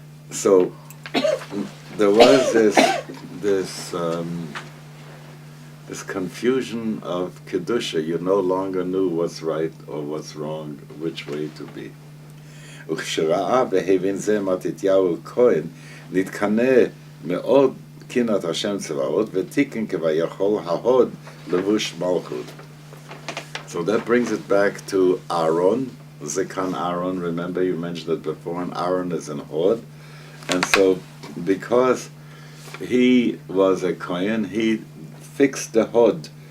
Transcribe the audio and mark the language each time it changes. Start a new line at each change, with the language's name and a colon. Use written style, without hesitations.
English: So there was this confusion of kedusha. You no longer knew what's right or what's wrong, which way to be.
Hebrew: וכשראה והבין זה מתתיהו כהן, נתקנא מאוד קינת השם צבאות, ותיקן כביכול ההוד לבוש מלכות.
English: So that brings it back to Aaron, Zekan Aaron. Remember you mentioned it before, and Aaron is an hod. And so because he was a Kohen, he fixed the hod.